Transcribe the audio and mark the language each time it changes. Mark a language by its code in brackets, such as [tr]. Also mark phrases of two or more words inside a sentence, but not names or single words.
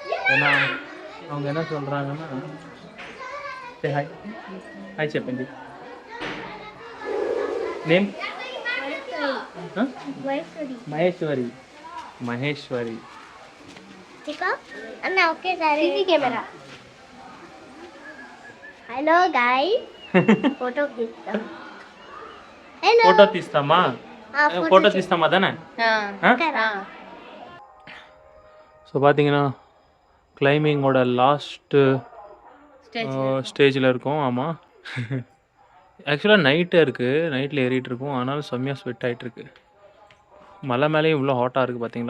[ta] ஏன்னா அவங்க என்ன சொல்கிறாங்கன்னா ஹாய் ஹாய் [te] చెప్పండి నేమ్ మహేశ్వరి మహేశ్వరి అన్న ఒకేసారి కెమెరా హలో గాయ్ ఫోటో తీస్తాం హలో ఫోటో తీస్తామా ఫోటோ తీస్తామా [ta] தானே ஸோ பார்த்தீங்கன்னா கிளைம்பிங்கோட லாஸ்ட்டு ஸ்டேஜில் இருக்கோம். ஆமாம், ஆக்சுவலாக நைட்டே இருக்குது, நைட்டில் ஏறிட்டு இருக்கோம். ஆனாலும் செம்மையாக ஸ்வெட் ஆகிட்டுருக்கு. மலை மேலேயும் இவ்வளோ ஹாட்டாக இருக்குது பார்த்தீங்களா.